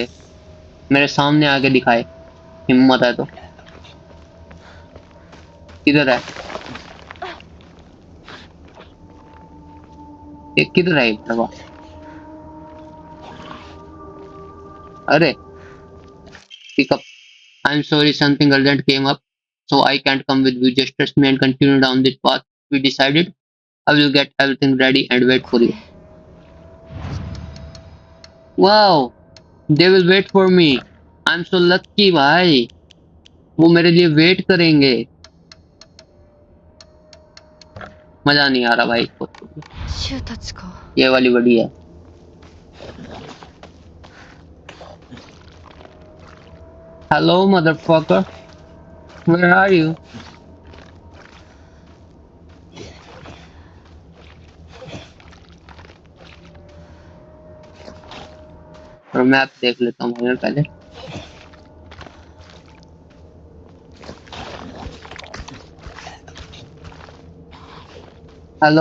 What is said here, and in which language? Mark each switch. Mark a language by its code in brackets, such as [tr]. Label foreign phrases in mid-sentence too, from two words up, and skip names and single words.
[hi] मेरे सामने आके दिखाए. हिम्मत है तो. किधर है ये? किधर है ये भड़वा? [en] अरे पिकअप I'm sorry, something urgent came up, so I can't come with you. Just trust me and continue down this path we decided. I will get everything ready and wait for you. Wow, they will wait for me. I'm so lucky [hi] भाई. वो मेरे लिए वेट करेंगे. मजा नहीं आ रहा भाई. [ja] 柊たちか [hi] ये वाली बढ़िया है. [en] Hello, motherfucker. Where are you? [hi] और मैप देख लेता हूँ मैं पहले. [en] Hello.